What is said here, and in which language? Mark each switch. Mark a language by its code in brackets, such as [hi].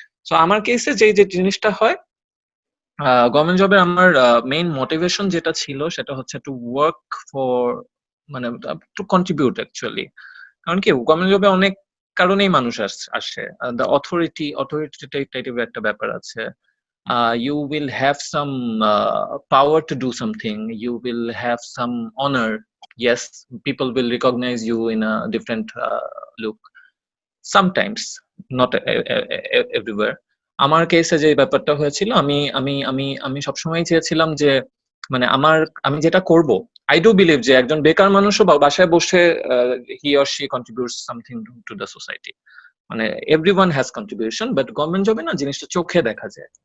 [bn] So আমার কেসে যে জিনিসটা হয়, গভর্নমেন্ট জবে আমার মেইন মোটিভেশন যেটা ছিল সেটা হচ্ছে [en] To work for, মানে to contribute actually. [bn] কারণ কি গভর্নমেন্ট জবে অনেক কারণেই মানুষ আসে। দ্য অথরিটেটিভ একটা ব্যাপার আছে। [en] You will have some power to do something. You will have some honor. Yes, people will recognize you in a different look. Sometimes, not everywhere. [bn] আমার কেসে যে ব্যাপারটা হয়েছিল, আমি আমি আমি আমি সবসময় চেয়েছিলাম যে মানে আমি যেটা করব, [en] I do believe [bn] যে একজন বেকার মানুষও বাসায় বসে [en] He or she contributes something to the society. [bn] মানে [en] everyone has contribution, [bn] but government জবে না জিনিসটা চোখে দেখা যায়।